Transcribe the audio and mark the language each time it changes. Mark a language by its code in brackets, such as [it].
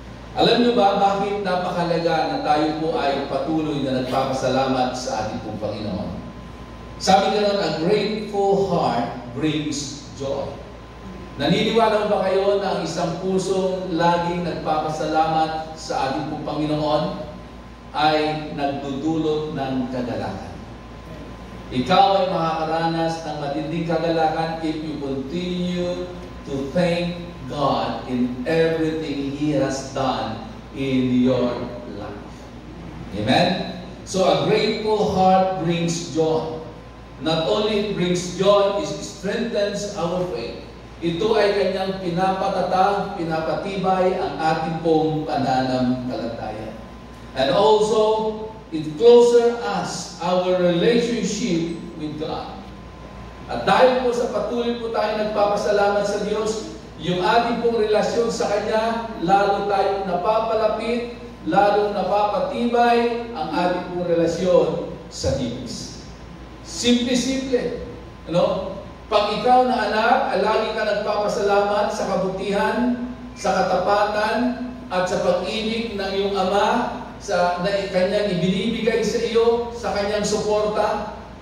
[tl] Alam niyo ba bakit napakalaga na tayo po ay patuloy na nagpapasalamat sa ating pong Panginoon? Sabi nga nun, [en] a grateful heart brings joy. [tl] Naniniwala ba kayo na ang isang pusong laging nagpapasalamat sa ating pong Panginoon ay nagdudulot ng kagalakan? Ikaw ay makakaranas ng matinding kagalakan [en] if you continue to thank God in everything He has done in your life. Amen? So a grateful heart brings joy. Not only it brings joy, it strengthens our faith. [tl] Ito ay kanyang pinapatatag, pinapatibay ang ating pong pananampalataya. [en] And also, it closer us our relationship with God. [tl] At dahil po sa patuloy po tayo nagpapasalamat sa Diyos, yung ating pong relasyon sa Kanya, lalo tayong napapalapit, lalong napapatibay ang ating pong relasyon sa Diyos. Simple-simple. Pag ikaw na anak, lagi ka nagpapasalamat sa kabutihan, sa katapatan, at sa pag-ibig ng iyong ama, na kanyang ibinibigay sa iyo, sa kanyang suporta.